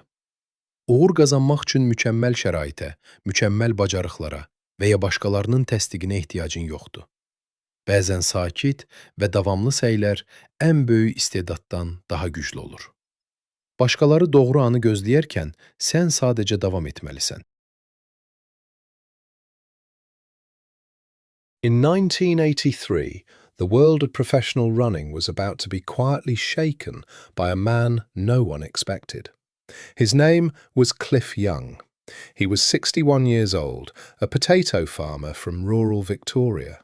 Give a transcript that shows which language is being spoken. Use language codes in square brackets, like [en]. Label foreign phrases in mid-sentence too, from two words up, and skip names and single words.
[az] Uğur qazanmaq üçün mükəmməl şəraitə, mükəmməl bacarıqlara və ya başqalarının təsdiqinə ehtiyacın yoxdur. Bəzən sakit və davamlı səylər ən böyük istedaddan daha güclü olur. Başqaları doğru anı gözləyərkən sən sadəcə davam etməlisən. [en] In 1983, the world of professional running was about to be quietly shaken by a man no one expected. His name was Cliff Young. He was 61 years old, a potato farmer from rural Victoria.